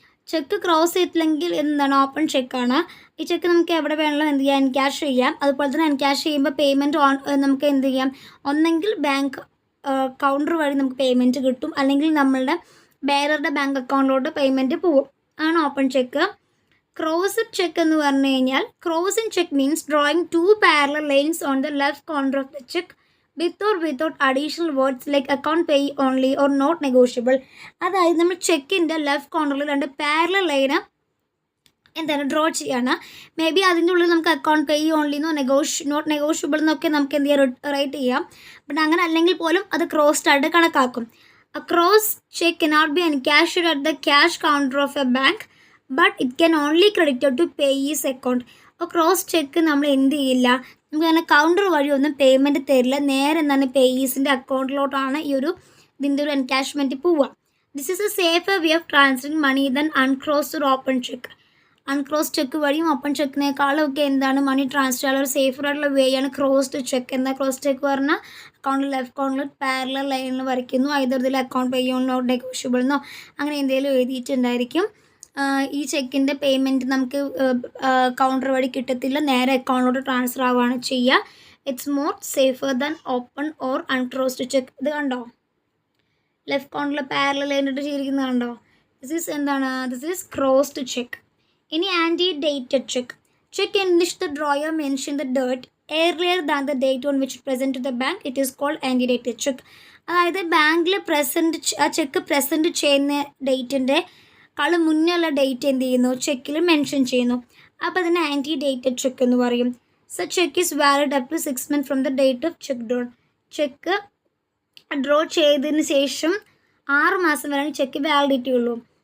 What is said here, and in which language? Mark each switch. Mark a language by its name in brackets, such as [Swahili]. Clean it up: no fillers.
[Malayalam] Check cross ചെയ്തില്ലെങ്കിൽ എന്താണ്, open ചെക്കാണ്. ഈ ചെക്ക് നമുക്ക് എവിടെ വേണമെങ്കിലും എന്ത് ചെയ്യാം, എൻക്യാഷ് ചെയ്യാം. അതുപോലെ തന്നെ എൻക്യാഷ് ചെയ്യുമ്പോൾ പേയ്മെൻറ്റ് നമുക്ക് എന്ത് ചെയ്യാം, ഒന്നെങ്കിൽ ബാങ്ക് കൗണ്ടർ വഴി നമുക്ക് പേയ്മെൻറ്റ് കിട്ടും, അല്ലെങ്കിൽ നമ്മളുടെ ബെയറുടെ ബാങ്ക് അക്കൗണ്ടിലോട്ട് പേയ്മെൻറ്റ് പോകും, ആണ് ഓപ്പൺ ചെക്ക്. ക്രോസ്ഡ് ചെക്ക് എന്ന് പറഞ്ഞു കഴിഞ്ഞാൽ, [English] Crossing check means drawing 2 parallel lines on the left corner of the check with or without additional words like account pay only or not negotiable. [Malayalam] അതായത് നമ്മൾ ചെക്കിൻ്റെ left കോർണറിൽ 2 parallel line എന്താണ് draw ചെയ്യാണ്. May be അതിൻ്റെ ഉള്ളിൽ നമുക്ക് account പേ only എന്നോ not negotiable എന്നൊക്കെ നമുക്ക് എന്ത് ചെയ്യാം, റൈറ്റ് ചെയ്യാം. ബട്ട് അങ്ങനെ അല്ലെങ്കിൽ പോലും അത് ക്രോസ്ഡ് ആയിട്ട് കണക്കാക്കും. [English] A cross check cannot be encashed at the cash counter of a bank, but it can only credited to payee's account. [Malayalam] അപ്പോൾ ക്രോസ് ചെക്ക് നമ്മൾ എന്ത് ചെയ്യില്ല, നമുക്ക് അങ്ങനെ കൗണ്ടർ വഴി ഒന്നും പേയ്മെൻറ്റ് തരില്ല, നേരെ എന്താണ് പേയീസിൻ്റെ അക്കൗണ്ടിലോട്ടാണ് ഈ ഒരു ഇതിൻ്റെ ഒരു എൻകാഷ്മെൻറ്റ് പോവുക. [English] This is a safer way of transferring money than uncrossed ഒരു open check. [Malayalam] അൺക്രോസ് ചെക്ക് വഴിയും ഓപ്പൺ ചെക്കിനേക്കാളും ഒക്കെ എന്താണ് മണി ട്രാൻസ്ഫർ ചെയ്യാനുള്ള ഒരു സേഫർ ആയിട്ടുള്ള വേ ആണ് ക്രോസ്ഡ് ചെക്ക്. എന്താ ക്രോസ് ചെക്ക് പറഞ്ഞാൽ, അക്കൗണ്ടിൽ ലെഫ്റ്റ് കോർണറിൽ പാരലൽ ലൈനിൽ വരയ്ക്കുന്നു, ഇതിൽ account pay on not negotiable എന്നോ അങ്ങനെ എന്തെങ്കിലും എഴുതിയിട്ടുണ്ടായിരിക്കും. ഈ ചെക്കിൻ്റെ പേയ്മെൻറ്റ് നമുക്ക് കൗണ്ടർ വഴി കിട്ടത്തില്ല, നേരെ അക്കൗണ്ടിലോട്ട് ട്രാൻസ്ഫർ ആവുകയാണ് ചെയ്യുക. [English] It's more safer than open or uncrossed check. [Malayalam] ഇത് കണ്ടോ, ലെഫ്റ്റ് കോർണറിൽ പാരലൽ ലൈനിട്ട് ചെയ്തിരിക്കുന്നത് കണ്ടോ, ദിസ് ഈസ് എന്താണ്, [English] This is crossed check. [Malayalam] ഇനി anti dated cheque. [English] Check in which the drawer mention the date earlier than the date on which it present to the bank, it is called anti-dated check. [Malayalam] അതായത് ബാങ്കിൽ ആ check present ചെയ്യുന്ന ഡേറ്റിൻ്റെ മുന്നേയുള്ള date എന്ത് ചെയ്യുന്നു, ചെക്കിൽ mention ചെയ്യുന്നു. അപ്പോൾ അതിന് anti dated cheque എന്ന് പറയും. [English] So check is valid up to 6 months from the date of check draw. [Malayalam] Check draw ചെയ്തതിന് ശേഷം 6 മാസം വരെയാണ് ചെക്ക് വാലിഡിറ്റി ഉള്ളൂ.